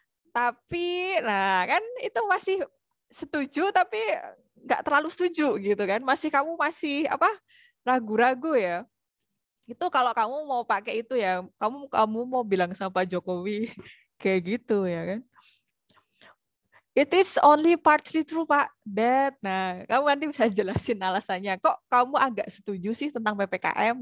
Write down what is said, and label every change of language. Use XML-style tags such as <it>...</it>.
<id>Tapi nah kan itu masih setuju tapi nggak terlalu setuju gitu kan. Kamu masih apa? Ragu-ragu ya. Itu kalau kamu mau pakai itu ya, kamu mau bilang sama Pak Jokowi kayak gitu ya kan.</id> <en>It is only partly true, Pak.</en> <id>Nah, kamu nanti bisa jelasin alasannya. Kok kamu agak setuju sih tentang PPKM?</id>